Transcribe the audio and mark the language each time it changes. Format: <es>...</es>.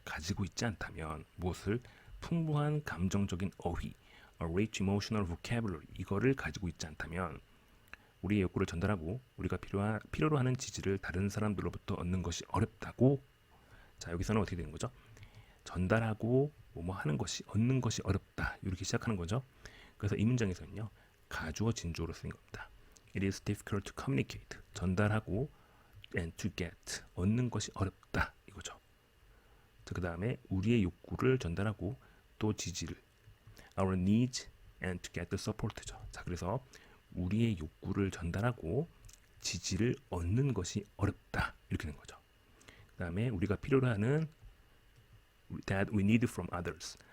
<ko>가지고 있지 않다면 무엇을 풍부한 감정적인 어휘</ko> <en>a rich emotional vocabulary</en> <ko>이거를 가지고 있지 않다면 우리의 욕구를 전달하고 우리가 필요로 하는 지지를 다른 사람들로부터 얻는 것이 어렵다고. 자, 여기서는 어떻게 되는 거죠? 전달하고 뭐뭐 하는 것이 얻는 것이 어렵다 이렇게 시작하는 거죠. 그래서 이 문장에서는요 가주어 진주어로 쓰인 겁니다.</ko> <en>It is difficult to communicate 전달하고 and to get</en> <ko>얻는 것이 어렵다 이거죠. 그 다음에 우리의 욕구를 전달하고 또 지지를</ko> <en>our needs and to get the support</en> <ko>죠. 자, 그래서 우리의 욕구를 전달하고 지지를 얻는 것이 어렵다 이렇게 된 거죠. 그 다음에 우리가 필요로 하는</ko> <en>that we need from others.</en>